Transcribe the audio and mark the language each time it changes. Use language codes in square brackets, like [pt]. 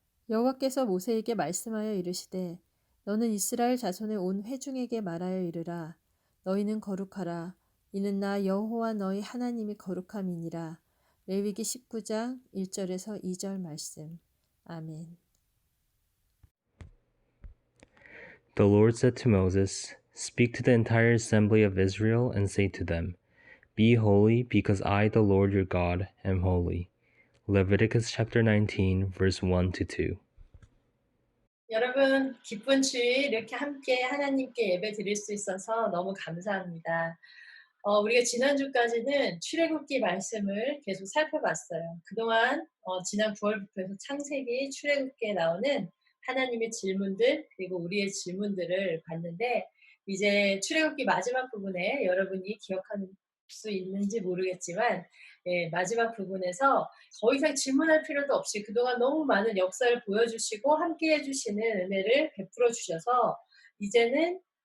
[ko] 여호와께서 모세에게 말씀하여 이르시되 너는 이스라엘 자손의 온 회중에게 말하여 이르라. 너희는 거룩하라. 이는 나 여호와 너희 하나님이 거룩함이니라. 레위기 19장 1절에서 2절 말씀. 아멘. [en] The Lord said to Moses, Speak to the entire assembly of Israel and say to them, Be holy, because I, the Lord your God, am holy. Leviticus chapter 19, verse 1 to 2. [ko] 여러분, 기쁜 주일 이렇게 함께 하나님께 예배 드릴 수 있어서 너무 감사합니다. 우리가 지난주까지는 출애굽기 말씀을 계속 살펴봤어요. 그동안 지난 9월부터 해서 창세기, 출애굽기에 나오는 하나님의 질문들 그리고 우리의 질문들을 봤는데 이제 출애굽기 마지막 부분에 여러분이 기억할 수 있는지 모르겠지만 마지막 부분에서 더 이상 질문할 필요도 없이 그동안 너무 많은 역사를 보여주시고 함께해 주시는 은혜를 베풀어 주셔서 이제는